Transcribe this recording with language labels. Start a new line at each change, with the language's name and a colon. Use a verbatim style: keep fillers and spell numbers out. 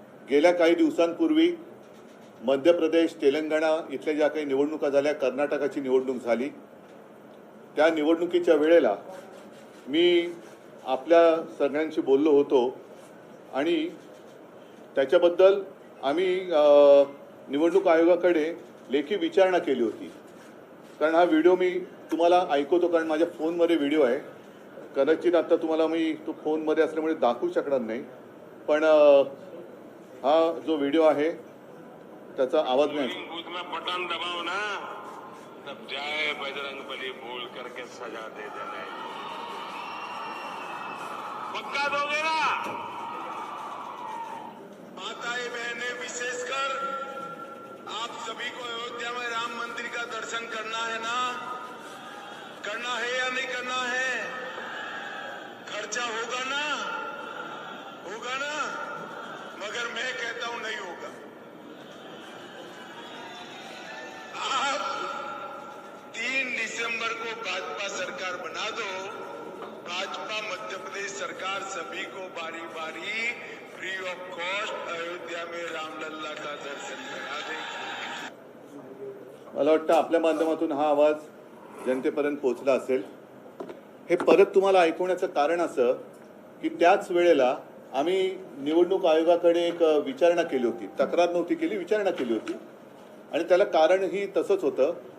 Marathi: गेल्या काही दिवसांपूर्वी मध्य प्रदेश, तेलंगणा इथल्या ज्या काही निवडणुका झाल्या, कर्नाटकाची निवडणूक झाली, त्या निवडणुकीच्या वेळेला मी आपल्या सगळ्यांशी बोललो होतो आणि त्याच्याबद्दल आम्ही निवडणूक आयोगाकडे लेखी विचारणा केली होती. कारण हा व्हिडिओ मी तुम्हाला ऐकवतो, कारण माझ्या फोनमध्ये व्हिडिओ आहे. कदाचित आत्ता तुम्हाला मी तो फोनमध्ये असल्यामुळे दाखवू शकणार नाही, पण हा जो व्हिडिओ आहे त्याचा आवाज नाही.
Hindi: बटन दबाव ना तब जाए बजरंगबली बोल करके सजा दे देने पक्का दोगे ना. माताएं बहने, विशेषकर आप सभी को अयोध्या में राम मंदिर का दर्शन करना है ना, करना है या नहीं करना है? खर्चा होगा ना, होगा ना, मगर मैं कहता हूं नहीं होगा. आप तीन दिसंबर को भाजपा सरकार बना दो. भाजपा मध्य प्रदेश सरकार सभी को बारी बारी फ्री ऑफ कॉस्ट अयोध्या में रामलला का दर्शन करा देगी.
Marathi: मला वाटतं आपल्या माध्यमातून हा आवाज जनतेपर्यंत पोहोचला असेल. हे परत तुम्हाला ऐकवण्याचं कारण असं की त्याच वेळेला आम्ही निवडणूक आयोगाकडे एक विचारणा केली होती. तक्रार नव्हती केली, विचारणा केली होती आणि त्याला कारणही तसंच होतं.